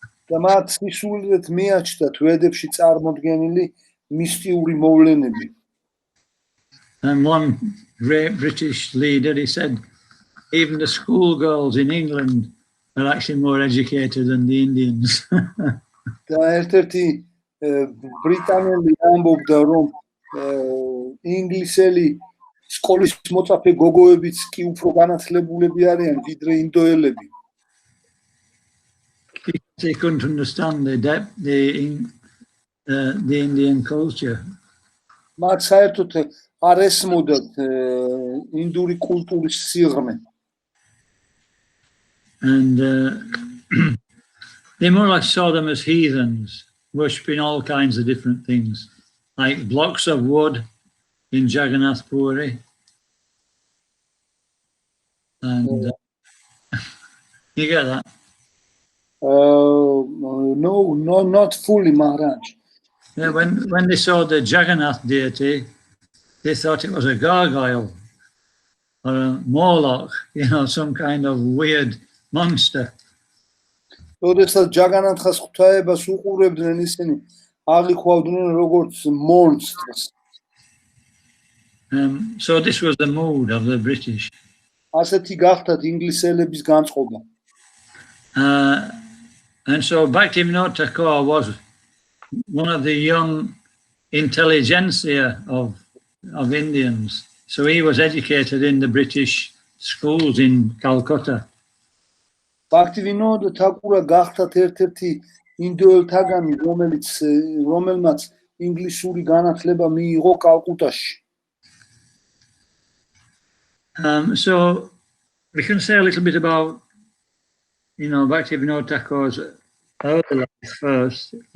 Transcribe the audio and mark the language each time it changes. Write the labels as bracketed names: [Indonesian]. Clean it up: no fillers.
[Georgian] და მათ სისულელად მიაჩნდათ ვედებში წარმოდგენილი მისტიური მოვლენები. [English] And one great British leader, he said, even the schoolgirls in England are actually more educated than the Indians. [Georgian] და ერთ-ერთი ბრიტანელი ამბობდა, რომ ინგლისელი სკოლის მოწაფე გოგოებიც კი უფრო განათლებულები არიან, ვიდრე ინდოელები. [English] They couldn't understand the depth, the Indian culture. [Georgian] მათ საერთოდ არ ესმოდათ ინდური კულტურის სიღრმე. [English] And they more or less saw them as heathens, worshipping all kinds of different things, like blocks of wood in Jagannath Puri. And you get that? No, not fully, Maharaj. Yeah, when they saw the Jagannath deity, they thought it was a gargoyle or a Moloch, some kind of weird monster. [Georgian] როდესაც ჯაგანათას ღვთაებას უყურებდნენ, ისინი აღიქვავდნენ როგორც მონსტრს. [English] So this was the mood of the British. [Georgian] ასეთი გახდათ ინგლისელების განწყობა. [English] And so Bhaktivinoda Thakur was one of the young intelligentsia of Indians. So he was educated in the British schools in Calcutta. [Georgian] Bhaktivinoda Thakur გახდათ ერთ-ერთი ინდოელთაგანი, რომელმაც ინგლისური განათლება მიიღო კალკუტაში. [English] So we can say a little bit about, Bhaktivinoda Thakur's early life first.